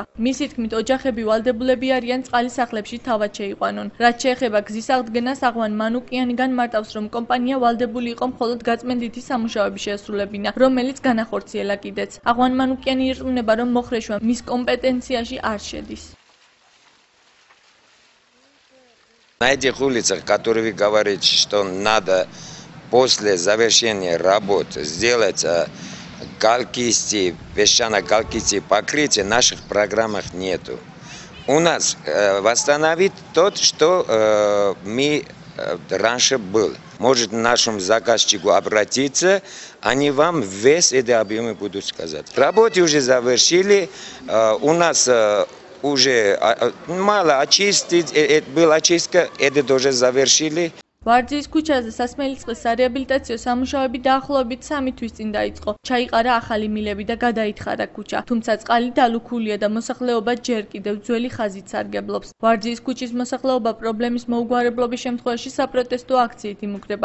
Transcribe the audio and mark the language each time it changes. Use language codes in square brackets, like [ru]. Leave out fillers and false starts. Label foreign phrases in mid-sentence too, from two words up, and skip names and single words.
[ka] მისი თქმით, ოჯახები ვალდებულები არიან წყალი სახლებში თავად შეიყვანონ. რაც შეეხება გზის აღდგენას, აღვან მანუკიანი განმარტავს, რომ კომპანია ვალდებული იყო მხოლოდ გაწმენდითი სამუშაოების შეასრულებინა, რომელიც განახორციელა კიდეც. აღვან მანუკიანი ირწმუნება, რომ მოხრეშვა მის კომპეტენციაში არ შედის. [ru] На этих улицах, которые вы говорите, что надо после завершения работ сделать галкистые, песчано-галкистые покрытия, в наших программах нету. У нас восстановить тот, что мы раньше был. Может нашему заказчику обратиться, они вам весь эти объемы будут сказать. Работы уже завершили, у нас уже мало очистить, была очистка, это тоже завершили. [ka] ვარძიის ქუჩაზე სასმელი წყლის სარეაბილიტაციო სამუშაოები დაახლოებით 3 თვის წინ დაიწყო. ჩაიყარა ახალი მილები და გადაითხარა ქუჩა. თუმცა წყალი დალუქულია და მოსახლეობა ჯერ კიდევ ძველი ხაზით სარგებლობს. ვარძიის ქუჩის მოსახლეობა პრობლემის მოუგვარებლობის შემთხვევაში საპროტესტო აქციით იმუქრება.